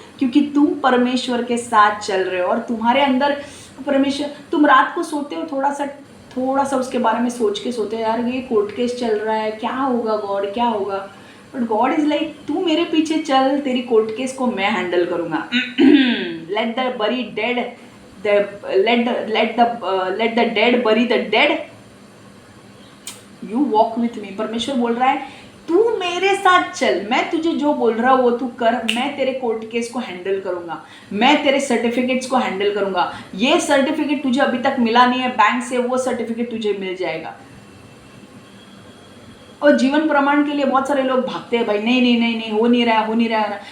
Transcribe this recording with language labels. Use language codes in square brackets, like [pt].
[hi] क्योंकि तुम परमेश्वर के साथ चल रहे हो और तुम्हारे अंदर परमेश्वर, तुम रात को सोते हो थोड़ा सा उसके बारे में सोच के सोते हो, यार ये कोर्ट केस चल रहा है, क्या होगा गॉड, क्या होगा? [en] but god is like, [hi] तू मेरे पीछे चल, तेरी कोर्ट केस को मैं हैंडल करूंगा। [en] let the bury dead let the dead bury the dead, you walk with me। [hi] परमेश्वर बोल रहा है तू मेरे साथ चल, मैं तुझे जो बोल रहा हूँ वो तू कर, मैं तेरे कोर्ट केस को हैंडल करूंगा, मैं तेरे सर्टिफिकेट्स को हैंडल करूंगा। ये सर्टिफिकेट तुझे अभी तक मिला नहीं है बैंक से, वो सर्टिफिकेट तुझे मिल जाएगा। और जीवन प्रमाण के लिए बहुत सारे लोग भागते हैं, भाई नहीं नहीं नहीं नहीं हो नहीं रहा।